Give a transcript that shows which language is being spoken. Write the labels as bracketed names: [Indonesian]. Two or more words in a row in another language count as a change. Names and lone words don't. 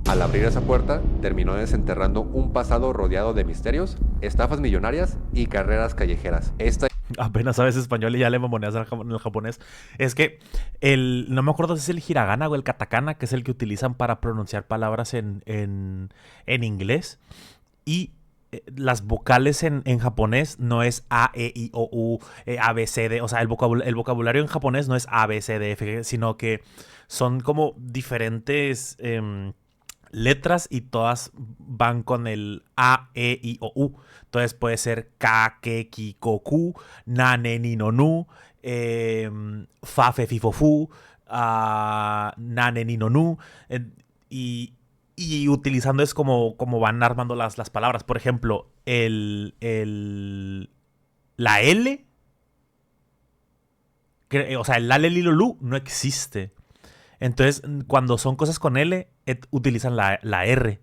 [Spanish] Al abrir esa puerta, terminó desenterrando un pasado rodeado de misterios, estafas millonarias y carreras callejeras. Apenas sabes español y ya le mamoneas en el japonés. Es que no me acuerdo si es el hiragana o el katakana, que es el que utilizan para pronunciar palabras en inglés. Y las vocales en japonés no es A, E, I, O, U, A, B, C, D. O sea, el vocabulario en japonés no es A, B, C, D, F, sino que son como diferentes letras y todas van con el A, E, I, O, U. Entonces puede ser Ka, Ke, Ki, Ko, Ku, Na, Ne, Ni, No, Nu, Fa, Fe, Fi, Fo, Fu, Na, Ne, Ni, No, Nu. Y utilizando es como van armando las palabras. Por ejemplo, la L, o sea, el Lale, Lilo, Lu no existe. Entonces, cuando son cosas con L, utilizan la R.